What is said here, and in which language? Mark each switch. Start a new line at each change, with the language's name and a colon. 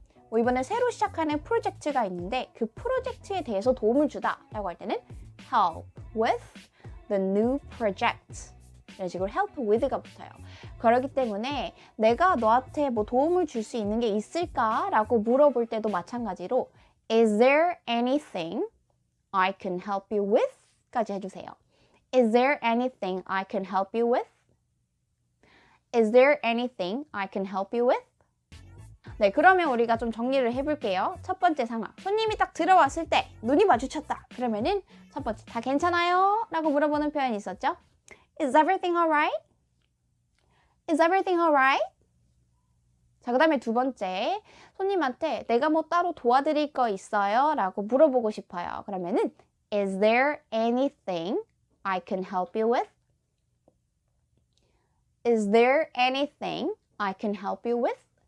Korean: 뭐 이번에 새로 시작하는 프로젝트가 있는데 그 프로젝트에 대해서 도움을 주다 라고 할 때는
English: help with the new project.
Korean: 이런 식으로 help with가 붙어요. 그렇기 때문에 내가 너한테 뭐 도움을 줄 수 있는 게 있을까? 라고 물어볼 때도 마찬가지로
English: Is there anything I can help you with?
Korean: 까지 해주세요.
English: Is there anything I can help you with? Is there anything I can help you with?
Korean: 네, 그러면 우리가 좀 정리를 해볼게요. 첫 번째 상황. 손님이 딱 들어왔을 때 눈이 마주쳤다. 그러면은 첫 번째, 다 괜찮아요? 라고 물어보는 표현이 있었죠?
English: Is everything alright? Is everything alright?
Korean: 자, 그 다음에 두 번째, 손님한테 내가 뭐 따로 도와드릴 거 있어요? 라고 물어보고 싶어요. 그러면은
English: Is there anything I can help you with? Is there anything I can help you with?